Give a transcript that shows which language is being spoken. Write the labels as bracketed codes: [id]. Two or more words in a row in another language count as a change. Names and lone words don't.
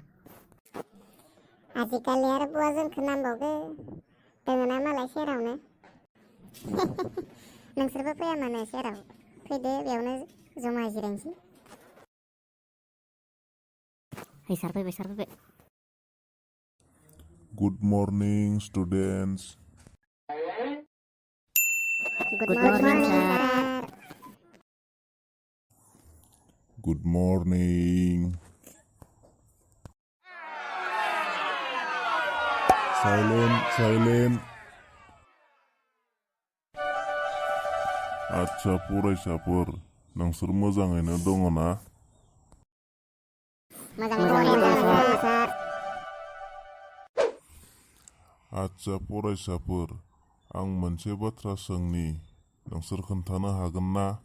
[brx] आजिखालि आरो बहा जोंखौ नांबावगोन? दोङोना मालाय सेरावनो। नोंसोरबो फैया मानो सेराव? फैदो बेयावनो जमा जिरायनोसै। सार फैबाय। [en] Good morning, students. Good morning, sir. Good morning. Silent. [brx] आच्छा फरायसाफोर, नोंसोर मोजाङैनो दङ ना? मोजाङैनो दङ सार। आच्छा फरायसाफोर, आं मोनसे बाथ्रा सोंनि, नोंसोर खोन्थानो हागोन ना?